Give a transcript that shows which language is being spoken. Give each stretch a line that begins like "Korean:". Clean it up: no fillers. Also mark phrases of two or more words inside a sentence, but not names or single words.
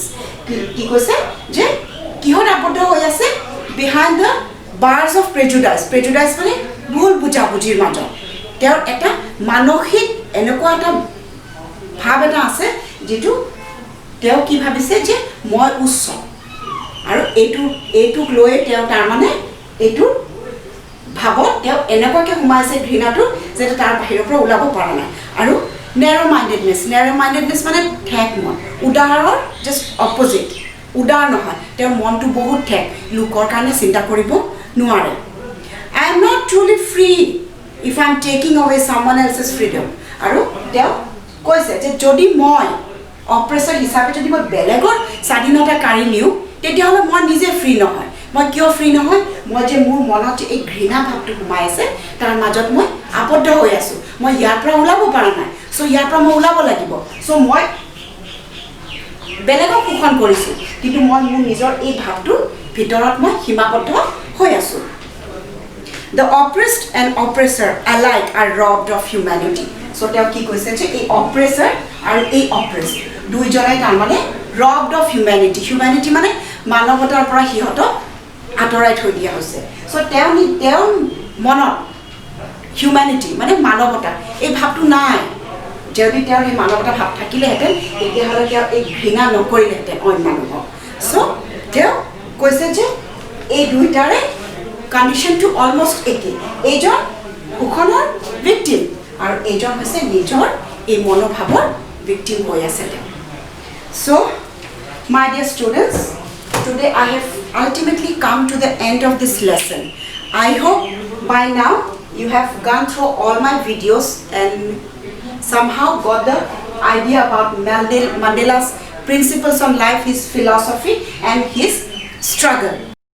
Assamese: কি কৈছে যে কিহৰ আবদ্ধ হৈ আছে
English: behind the bars of prejudice.
Assamese: Prejudice মানে ভুল বুজাবুজিৰ মাজত তেওঁৰ এটা মানসিক এনেকুৱা এটা ভাৱ এটা আছে যেটো তেওঁ কি ভাবিছে যে মই উচ্চ আৰু এইটোক লৈ তেওঁ তাৰ মানে এইটো ভাবত তেওঁ এনেকুৱাকে সোমাইছে ঘৃণাটো যে তাৰ বাহিৰৰ পৰা ওলাব পৰা নাই আৰু
English: narrow mindedness
Assamese: মানে ঠেক মন উদাহৰণ
English: just opposite
Assamese: উদাৰ নহয় তেওঁৰ মনটো বহুত ঠেক লোকৰ কাৰণে চিন্তা কৰিব নোৱাৰে
English: I am not truly free if I am taking away someone else's freedom
Assamese: আৰু তেওঁ কৈছে যে যদি মই অপ্ৰেছৰ হিচাপে যদি মই বেলেগৰ স্বাধীনতা কাঢ়ি নিও তেতিয়াহ'লে মই নিজে ফ্ৰী নহয় মই কিয় ফ্ৰী নহয় মই যে মোৰ মনত এই ঘৃণা ভাৱটো সোমাই আছে তাৰ মাজত মই আবদ্ধ হৈ আছো মই ইয়াৰ পৰা ওলাব পৰা নাই সো ইয়াৰ পৰা মই ওলাব লাগিব সো মই বেলেগক শোষণ কৰিছো কিন্তু মই মোৰ নিজৰ এই ভাৱটো ভিতৰত মই সীমাবদ্ধ হৈ আছো
English: The oppressed and oppressor alike are robbed of humanity.
Assamese: So তেওঁ কি কৈছে যে এই oppressor আৰু এই oppressed দুইজনে তাৰ মানে
English: robbed of humanity
Assamese: মানে মানৱতাৰ পৰা হিহতক আঁতৰাই থৈ দিয়া হৈছে সো তেওঁ মনত humanity মানে মানৱতা এই ভাৱটো নাই যদি তেওঁৰ এই মানৱতা ভাৱ থাকিলেহেঁতেন তেতিয়াহ'লে তেওঁ এই ঘৃণা নকৰিলেহেঁতেন অইন মানুহক সো তেওঁ কৈছে যে এই দুইটাৰে condition to almost একে এইজন শোষণৰ victim আৰু এইজন হৈছে নিজৰ এই মনোভাৱৰ victim হৈ আছে
English: so my dear students today I have ultimately come to the end of this lesson I hope by now you have gone through all my videos and somehow got the idea about Mandela's principles on life, his philosophy and his struggle.